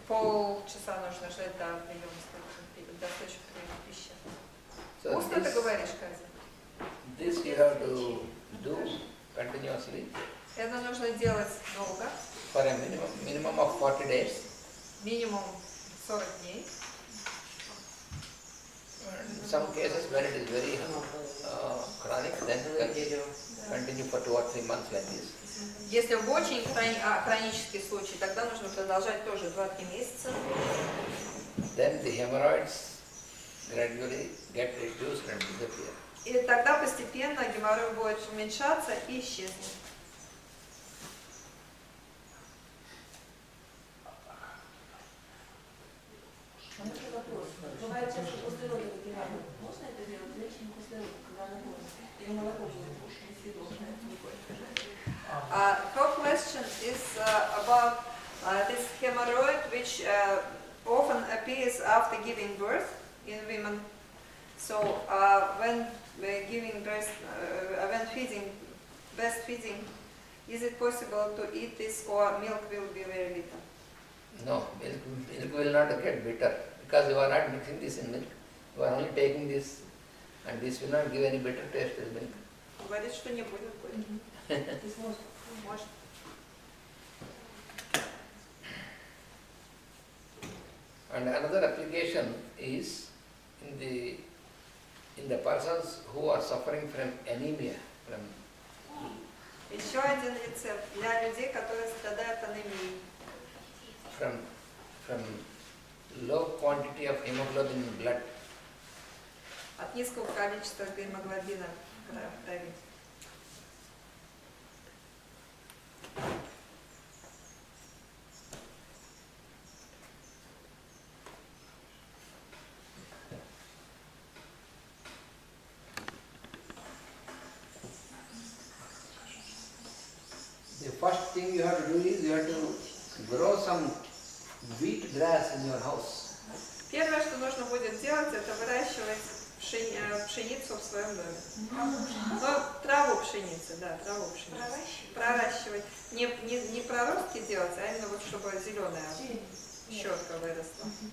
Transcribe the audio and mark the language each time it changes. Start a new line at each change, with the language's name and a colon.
Russian: полчаса нужно ждать до приема достаточно приема пищи.
English: So
Russian: Вкусно ты говоришь, Казя?
English: this you have to do continuously
Russian: Это нужно делать долго,
English: for a minimum of 40 days.
Russian: минимум 40 дней.
English: In some cases when it is very chronic, then continue for 2 or 3 months like this.
Russian: Если в очень хронический случай, тогда нужно продолжать тоже 2-3 месяца.
English: Then the hemorrhoids gradually get reduced and disappear.
Russian: И тогда постепенно геморрой будет уменьшаться и исчезнет. Вопрос. Бывает часто после родов геморрой. Можно это делать женщине после родов, когда она кормит? Или молоко будет несъедобное?
English: Her question is about this hemorrhoid, which often appears after giving birth in women. So when giving breast, when breastfeeding, is it possible to eat this, or milk will be very bitter? No, milk will not get bitter because you are not mixing this in milk. You are only taking this, and this will not give any bitter taste as milk.
Russian: Говорит, что не будет горько. Может.
English: And another application is in the persons who are suffering from anemia,
Russian: Еще один рецепт для людей, которые страдают анемией.
English: from low quantity of hemoglobin in blood.
Russian: От низкого количества гемоглобина в крови.
English: The first thing you have to do is you have to grow some wheat grass in your house.
Russian: Первое, что нужно будет делать, это выращивать пшеницу в своем доме. Но траву пшеницы, да, траву пшеницы. Проращивать. Не проростки делать, а именно вот чтобы зеленая щетка выросла.